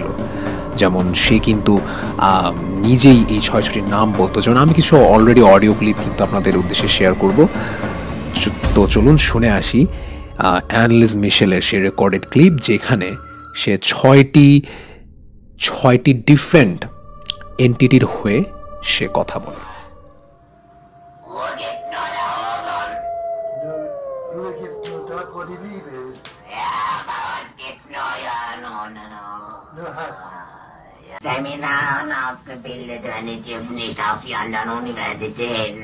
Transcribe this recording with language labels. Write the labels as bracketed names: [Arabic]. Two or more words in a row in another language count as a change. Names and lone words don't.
[Bangla] যেমন সে কিন্তু নিজেই এই 6টির নাম বলতো, যেমন আমি কিছু [English] already audio clip [Bangla] কিন্তু আপনাদের উদ্দেশ্যে শেয়ার করব। তো চলুন শুনে আসি অ্যানালিস মিশেলের সে রেকর্ডেড ক্লিপ, যেখানে সে 6টি [English] different entity [Bangla] হয়ে সে কথা বলে। [German] Seminaren ausgebildet, wenn ich jetzt nicht auf die anderen Universitäten.